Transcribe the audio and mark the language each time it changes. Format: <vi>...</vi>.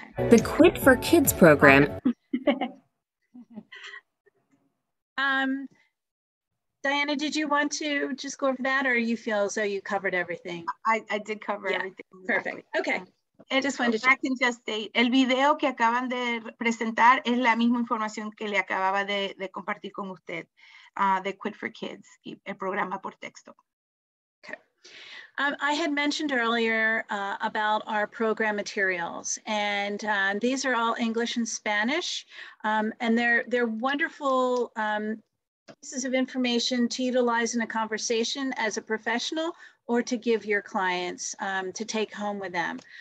<en>The Quit for Kids program. Diana, did you want to just go over that, or you feel as though you covered everything? I did cover everything. Perfect. Okay. Just wanted to state,</en> <es>el video que acaban de presentar es la misma información que le acababa de compartir con usted, de Quit for Kids y el programa por texto.</es> <en>Okay. I had mentioned earlier about our program materials, and these are all English and Spanish, and they're wonderful pieces of information to utilize in a conversation as a professional or to give your clients to take home with them.</en>